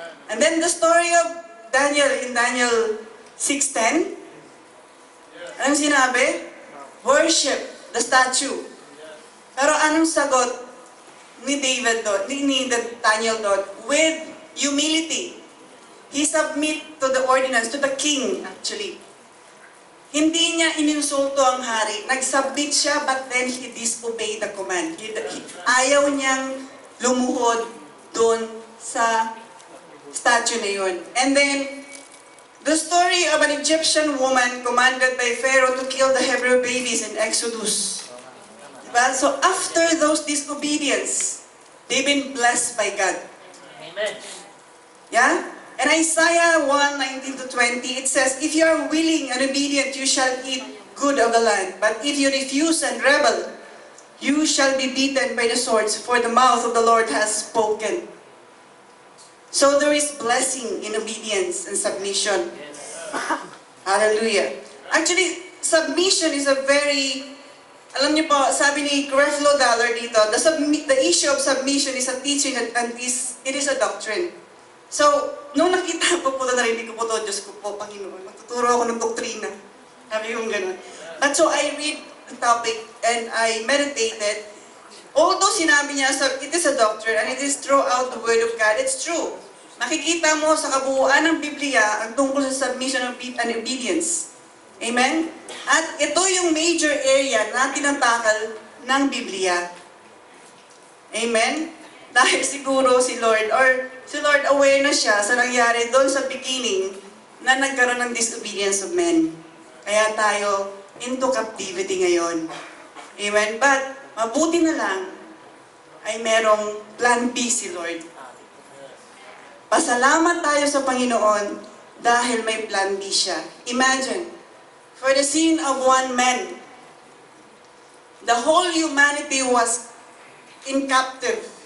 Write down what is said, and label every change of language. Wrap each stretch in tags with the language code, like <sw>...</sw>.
<en>And then the story of Daniel in Daniel 6:10,</en> <tl>anong sinabi?</tl> <en>Worship the statue.</en> <tl>Pero anong sagot ni David doon, ni Daniel doon?</tl> <en>With humility. He submit to the ordinance, to the king actually.</en> <tl>Hindi niya ininsulto ang hari. Nag-submit siya,</tl> <en>but then he disobeyed the command.</en> <tl>Ayaw niyang lumuhod doon sa statue na yun.</tl> <en>And then, the story of an Egyptian woman commanded by Pharaoh to kill the Hebrew babies in Exodus.</en> <tl>Diba?</tl> <en>So after those disobedience, they've been blessed by God. Amen. Yeah? And Isaiah 1:19-20, it says, if you are willing and obedient, you shall eat good of the land. But if you refuse and rebel, you shall be beaten by the swords, for the mouth of the Lord has spoken. So there is blessing in obedience and submission. Hallelujah. Actually, submission is a very,</en> <tl>alam niyo po, sabi ni Creflo Dollar dito,</tl> <en>the issue of submission is a teaching and it is a doctrine.</en> <tl>So, nung nakita ko po, narinig ko po to, Diyos ko po, Panginoon, magtuturo ako ng doktrina. Sabi yung ganun.</tl> <en>At so, I read the topic and I meditated. Although</en> <tl>sinabi niya,</tl> <en>it is a doctrine and it is throughout the Word of God, it's true.</en> <tl>Makikita mo sa kabuuan ng Biblia ang tungkol sa</tl> <en>submission and obedience.</en> <tl>Amen? At ito yung major area na tinatakal ng Biblia. Amen? Dahil siguro si Lord aware na siya sa nangyari doon sa beginning na nagkaroon ng</tl> <en>disobedience of men.</en> <tl>Kaya tayo</tl> <en>into captivity</en> <tl>ngayon. Amen? But mabuti na lang ay merong plan B si Lord. Pasalamat tayo sa Panginoon dahil may plan B siya.</tl> <en>Imagine, for the sin of one man, the whole humanity was in captive.</en>